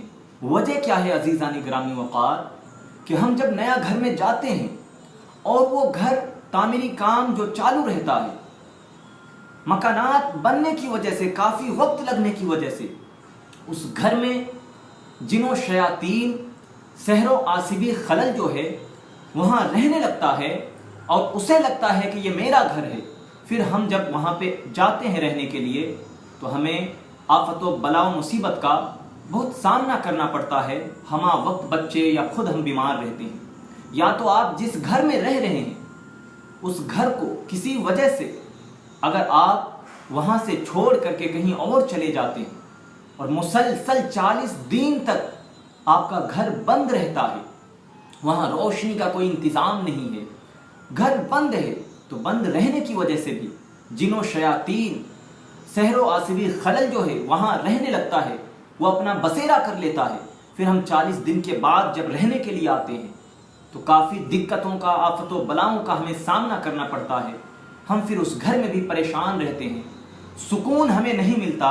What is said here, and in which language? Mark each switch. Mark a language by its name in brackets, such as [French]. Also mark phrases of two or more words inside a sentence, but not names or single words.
[Urdu] وجہ کیا ہے عزیزان گرامی وقار؟ کہ ہم جب نیا گھر میں جاتے ہیں اور وہ گھر تعمیری کام جو چالو رہتا ہے، مکانات بننے کی وجہ سے، کافی وقت لگنے کی وجہ سے اس گھر میں جن و شیاطین، سحر و آسیبی خلل جو ہے وہاں رہنے لگتا ہے، اور اسے لگتا ہے کہ یہ میرا گھر ہے۔ پھر ہم جب وہاں پہ جاتے ہیں رہنے کے لیے تو ہمیں آفت و بلا و مصیبت کا بہت سامنا کرنا پڑتا ہے۔ ہمہ وقت بچے یا خود ہم بیمار رہتے ہیں، یا تو آپ جس گھر میں رہ رہے ہیں اس گھر کو کسی وجہ سے اگر آپ وہاں سے چھوڑ کر کے کہیں اور چلے جاتے ہیں اور مسلسل 40 دن تک آپ کا گھر بند رہتا ہے، وہاں روشنی کا کوئی انتظام نہیں ہے، گھر بند ہے، تو بند رہنے کی وجہ سے بھی جن و شیاطین، سحر و آسیبی خلل جو ہے وہاں رہنے لگتا ہے، وہ اپنا بسیرا کر لیتا ہے۔ پھر ہم 40 دن کے بعد جب رہنے کے لیے آتے ہیں تو کافی دقتوں کا، آفت و بلاؤں کا ہمیں سامنا کرنا پڑتا ہے۔ ہم پھر اس گھر میں بھی پریشان رہتے ہیں، سکون ہمیں نہیں ملتا۔